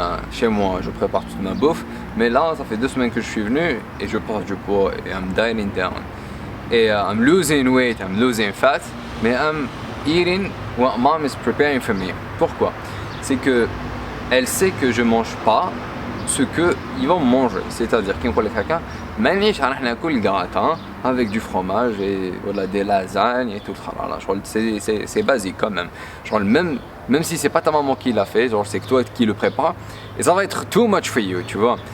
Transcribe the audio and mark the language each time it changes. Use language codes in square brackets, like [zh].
[fr] Chez moi, je prépare toute ma bouffe, mais là, ça fait 2 semaines que je suis venu et je porte du poids et [en] I'm dieting down. Et I'm losing weight, I'm losing fat, mais I'm eating what mom is preparing for me. [fr] Pourquoi? C'est que elle sait que je mange pas ce qu'ils vont manger. C'est-à-dire qu'il y a quelqu'un, gratin avec du fromage et voilà, des lasagnes et tout. C'est basique quand même. Genre, même si c'est pas ta maman qui l'a fait, genre c'est que toi qui le prépare, et ça va être [en] too much for you, [fr] tu vois.